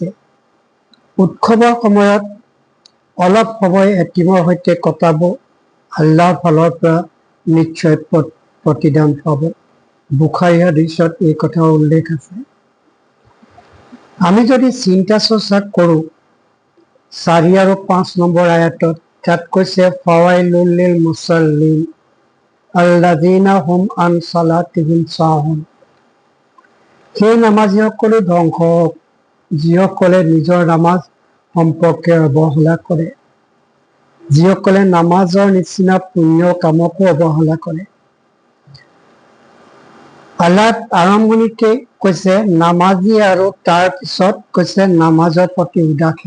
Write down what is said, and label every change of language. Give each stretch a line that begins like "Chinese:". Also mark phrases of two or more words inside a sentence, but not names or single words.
Assamese: উৎসৱৰ সময়ত অলপ সময় এতিমৰ সৈতে কটাব, আল্লাহৰ ফালৰ পৰা নিশ্চয় প্ৰতিদান পাব। বুখাৰী হাদিছত এই কথা উল্লেখ আছে। আমি যদি চিন্তা চৰ্চা কৰোঁ 4 আৰু 5 নম্বৰ আয়াতত তাত কৈছে
Arabic: فويل للمصلين الذين هم عن صلاتهم ساهون.
Assamese: সেই নামাজীসকলো ধ্বংস হওক যিসকলে নিজৰ নামাজ সম্পৰ্কে অৱহেলা কৰে, যিসকলে নামাজৰ নিচিনা পুণ্য কামকো অৱহেলা কৰে। আল্লাহ আৰম্ভণিতে কৈছে নামাজী আৰু তাৰ পিছত কৈছে নামাজৰ প্ৰতি উদাসীন।